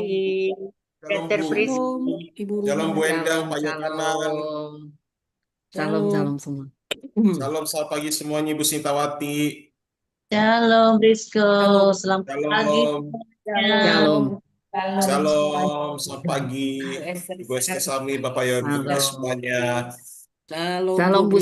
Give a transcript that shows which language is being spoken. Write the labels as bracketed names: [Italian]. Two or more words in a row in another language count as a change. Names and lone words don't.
[Indonesian] Shalom, shalom Peter Bu. Priski. Shalom, Ibu Shalom Ruma. Bu Endang, Shalom, Pak Yohanan. shalom. Shalom, Shalom. shalom semua. Shalom, selamat pagi semuanya Ibu Sintawati. Shalom Brisco, Shalom. selamat pagi Shalom, semuanya. Shalom, shalom, selamat pagi Ibu Shalom. Esther Sami, Bapak Yohanan shalom. semuanya. Shalom, Shalom Bu